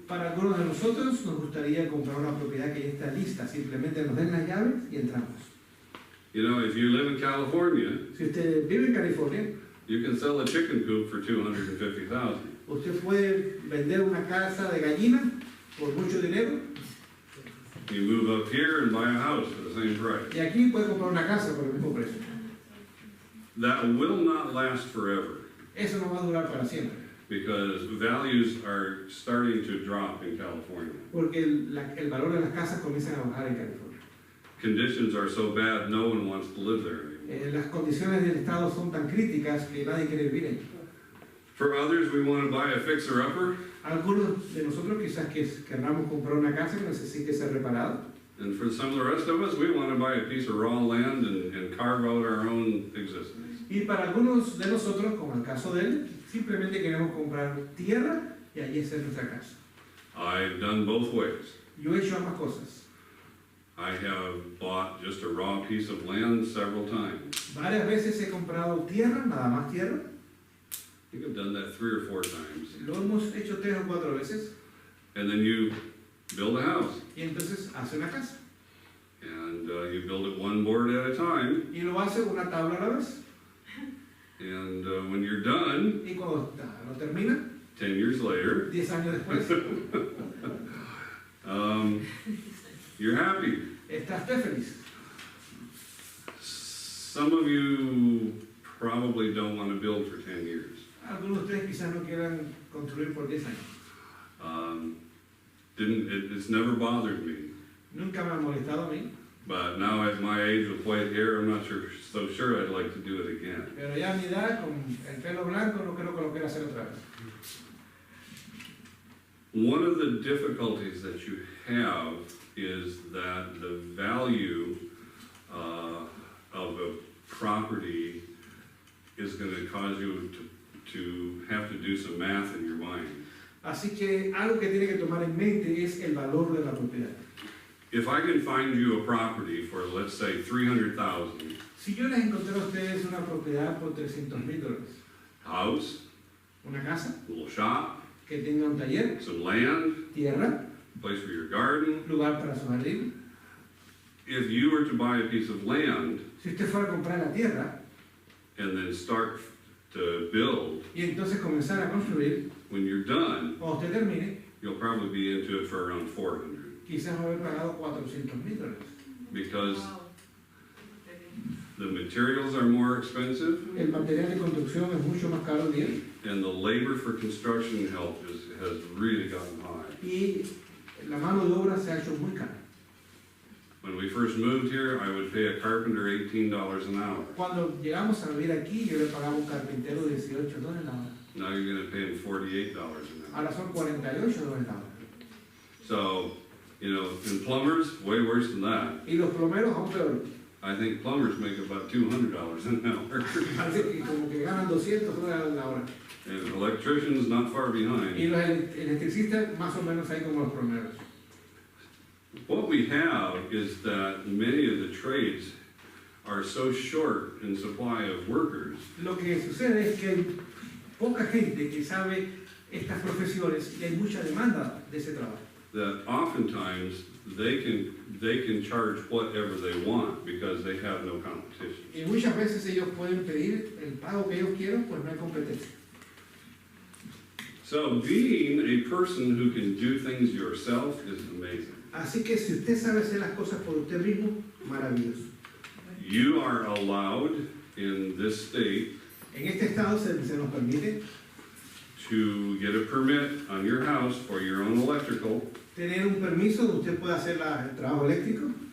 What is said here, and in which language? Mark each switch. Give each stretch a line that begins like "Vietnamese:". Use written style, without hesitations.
Spanish: Para algunos de nosotros nos gustaría comprar una propiedad que ya está lista. Simplemente nos den las llaves y entramos.
English: You know, if you live in California,
Spanish: Si usted vive en California,
English: you can sell a chicken coop for $250,000.
Spanish: usted puede vender una casa de gallina por mucho dinero
English: You move up here and buy a house for the same price.
Spanish: y aquí puede comprar una casa por el mismo precio.
English: That will not last forever
Spanish: Eso no va a durar para siempre,
English: because values are starting to drop in California.
Spanish: porque el valor de las casas comienza a bajar en California.
English: Conditions are so bad, no one wants to live there anymore.
Spanish: Las condiciones del estado son tan críticas que nadie quiere vivir allí.
English: For others, we want to buy a fixer-upper,
Spanish: Algunos de nosotros quizás querramos comprar una casa que necesite ser reparada.
English: and for some of the rest of us, we want to buy a piece of raw land and carve out our own existence.
Spanish: Y para algunos de nosotros, como el caso de él, simplemente queremos comprar tierra y allí hacer nuestra casa.
English: I've done both ways.
Spanish: Yo he hecho ambas cosas.
English: I have bought just a raw piece of land several times.
Spanish: Varias veces he comprado tierra, nada más tierra.
English: I think I've done that 3 or 4 times.
Spanish: Lo hemos hecho 3 o 4 veces.
English: And then you build a house,
Spanish: Y entonces hace una casa.
English: and you build it one board at a time,
Spanish: Y lo hace una tabla a la vez.
English: and when you're done,
Spanish: Y cuando lo termina,
English: 10 years later,
Spanish: 10 años después,
English: you're happy.
Spanish: está usted feliz.
English: Some of you probably don't want to build for 10 years.
Spanish: Algunos de ustedes quizás no quieran construir por 10 años.
English: It's never bothered me,
Spanish: Nunca me ha molestado a mí,
English: but now at my age with white hair, I'm not so sure I'd like to do it again.
Spanish: pero ya a mi edad, con el pelo blanco, no creo que lo quiera hacer otra vez.
English: One of the difficulties that you have is that the value of a property is going to cause you to have to do some math in your mind.
Spanish: Así que algo que tiene que tomar en mente es el valor de la propiedad.
English: If I can find you a property for, let's say, $300,000,
Spanish: Si yo les encontré a ustedes una propiedad por $300,000,
English: house,
Spanish: una casa
English: little shop,
Spanish: que tenga un taller,
English: some land,
Spanish: tierra,
English: place for your garden.
Spanish: lugar para su jardín.
English: If you were to buy a piece of land
Spanish: Si usted fuera a comprar la tierra
English: and then start to build,
Spanish: y entonces comenzar a construir,
English: when you're done,
Spanish: cuando usted termine,
English: you'll probably be into it for around $400,
Spanish: quizás va a haber pagado $400,000.
English: because the materials are more expensive
Spanish: El material de construcción es mucho más caro hoy día
English: and the labor for construction help has really gotten high.
Spanish: y la mano de obra se ha hecho muy cara.
English: When we first moved here, I would pay a carpenter $18 an hour.
Spanish: Cuando llegamos a vivir aquí, yo le pagaba a un carpintero $18 la hora.
English: Now you're going to pay him $48 an hour.
Spanish: Ahora son $48 la hora.
English: So, you know, and plumbers, way worse than that.
Spanish: Y los plomeros aún peor.
English: I think plumbers make about $200 an hour.
Spanish: Parece que como que ganan $200 la hora.
English: And electricians not far
Spanish: Y
English: behind.
Spanish: los electricistas más o menos ahí como los promedios.
English: What we have is that many of the trades are so short in supply of workers
Spanish: Lo que sucede es que hay poca gente que sabe estas profesiones y hay mucha demanda de ese trabajo.
English: that oftentimes they can charge whatever they want because they have no competition.
Spanish: Y muchas veces ellos pueden pedir el pago que ellos quieran, pues no hay competencia.
English: So being a person who can do things yourself is amazing.
Spanish: Así que si usted sabe hacer las cosas por usted mismo, maravilloso.
English: You are allowed in this state
Spanish: En este estado se nos permite
English: to get a permit on your house for your own electrical,
Spanish: tener un permiso donde usted pueda hacer el trabajo eléctrico,